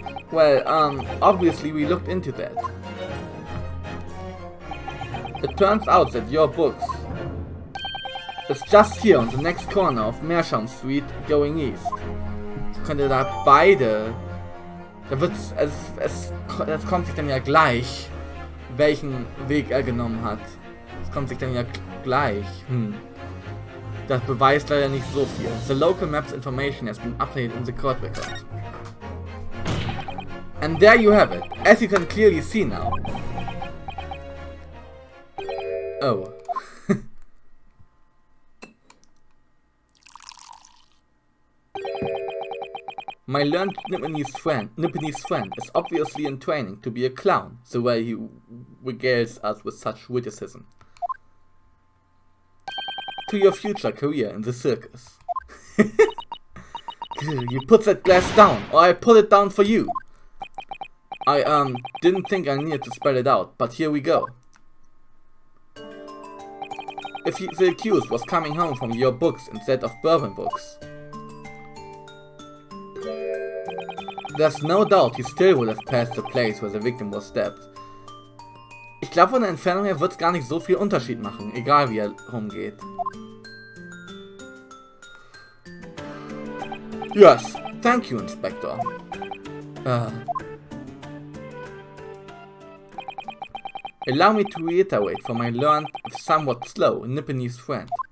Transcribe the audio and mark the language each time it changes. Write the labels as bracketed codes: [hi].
[en] Well, obviously we looked into that. It turns out that Your Books is just here on the next corner of Meerschaum Street going east. [de] Könnte da beide... Da wird's... Das kommt sich dann ja gleich, welchen Weg er genommen hat. Das kommt sich dann ja gleich. Das beweist leider nicht so viel. [en] The local maps information has been updated in the court record. And there you have it, as you can clearly see now. Oh. My learned Nipponese friend is obviously in training to be a clown, the way he regales us with such witticism. To your future career in the circus. You put that glass down, or I put it down for you. I didn't think I needed to spell it out, but here we go. If the accused was coming home from Your Books instead of Bourbon Books, there's no doubt he still would have passed the place where the victim was stabbed. [de] Ich glaube, von der Entfernung her wird's gar nicht so viel Unterschied machen, egal wie er rumgeht. [en] Yes, thank you, Inspector. Allow me to reiterate for my learned, somewhat slow, Nipponese friend.